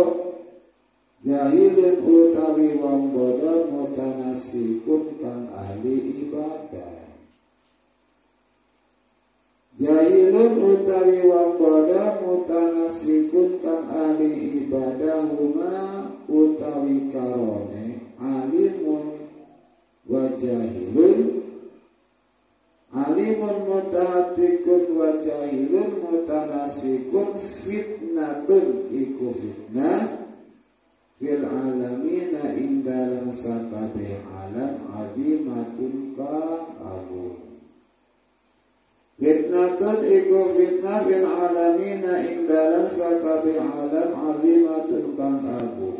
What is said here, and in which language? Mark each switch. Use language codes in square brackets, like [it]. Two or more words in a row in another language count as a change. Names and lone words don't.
[jv] Jahilun utawi wong bodoh mutanasikun kang ahli ibadah. Jahilun utawi wong bodoh mutanasikun kang ahli ibadah huma utawi karone [ar] عالم وجاهل. عالم متحقق وجاهل متنسك فتنة [jv] iku fitnah [ar] في العالمين [jv] ing dalam sakabeh alam [ar] عظيمة [jv] kang agung. Fitnatun iku fitnah [ar] في العالمين [jv] ing dalam sakabeh alam azimatun kang agung.